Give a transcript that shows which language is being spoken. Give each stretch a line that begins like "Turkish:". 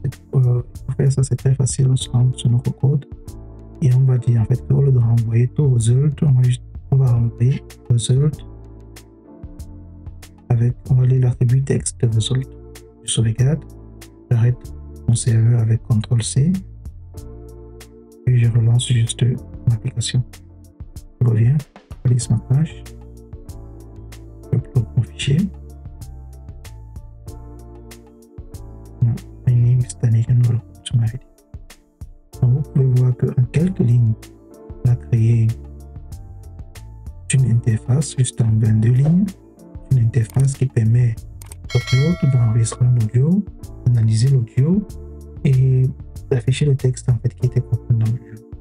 French: Pour faire ça, c'est très facile. On se rend sur notre code et on va dire en fait qu'au lieu de renvoyer tout résultat, on va renvoyer result avec, on va lire l'attribut texte de result. Je sauvegarde, j'arrête mon serveur avec CTRL-C et je relance juste l'application. Je reviens, je lise ma page, j'upload mon fichier.
English: My name is Danation, welcome to my video.
French: Donc vous pouvez voir qu'en quelques lignes, on a créé une interface juste en 22 lignes, une interface qui permet d'enregistrer l'audio, d'analyser l'audio et d'afficher le texte en fait qui était contenu dans l'audio.